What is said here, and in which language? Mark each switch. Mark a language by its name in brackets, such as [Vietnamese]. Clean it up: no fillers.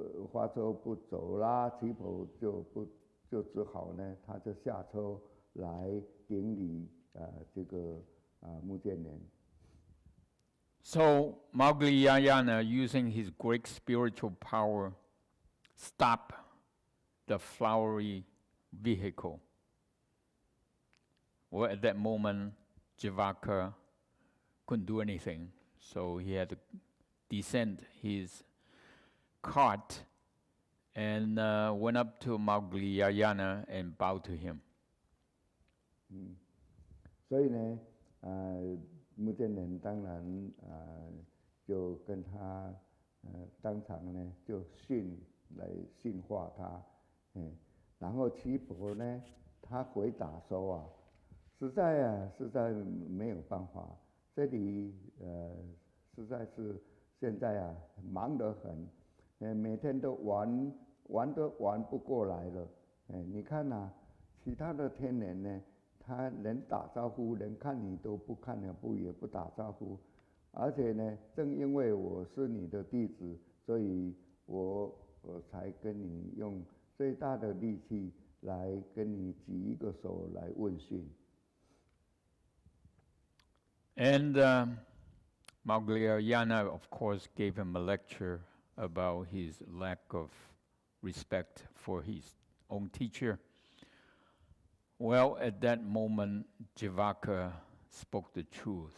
[Chinese] 花车不走啦，奇婆就只好呢，他就下车来顶礼这个目犍连。 [English] So Maugliyayana, using his great spiritual power, stopped the flowery vehicle. Well, at that moment, Jivaka couldn't do anything, so he had to descend his cart and went up to Maugliyayana and bowed to him. [Chinese] 所以呢，目犍连当然就跟他当场呢就来训化他，然后奇婆呢，他回答说实在没有办法，这里实在是现在忙得很，每天都玩都玩不过来了，你看其他的天人呢，他连打招呼，连看你都不看了，也不打招呼，而且呢，正因为我是你的弟子，所以我才跟你用最大的力气来跟你举一个手来问讯。 [English] And Maugliyayana, of course, gave him a lecture about his lack of respect for his own teacher. Well, at that moment, Jivaka spoke the truth.